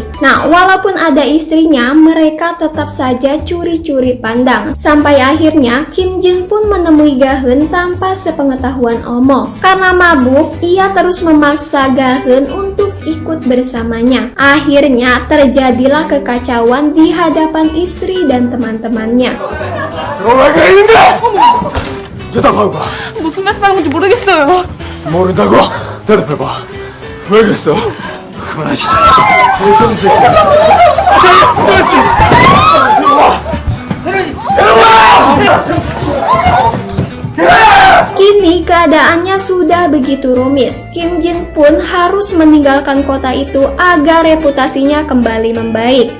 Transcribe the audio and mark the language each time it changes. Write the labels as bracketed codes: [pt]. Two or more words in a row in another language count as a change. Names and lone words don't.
[id] Nah, walaupun ada istrinya, mereka tetap saja curi-curi pandang. Sampai akhirnya Kim Jin pun menemui Gaheun tanpa sepengetahuan Omo. Karena mabuk, ia terus memaksa Gaheun untuk ikut bersamanya. Akhirnya terjadilah kekacauan di hadapan istri dan teman-temannya. [ko] 쳐다봐봐. 무슨 말씀하는 건지 모르겠어요. 모른다고? 대답해봐. 왜 그랬어? 그만하시죠. 조정세. [id] Kini keadaannya sudah begitu rumit. Kim Jin pun harus meninggalkan kota itu agar reputasinya kembali membaik.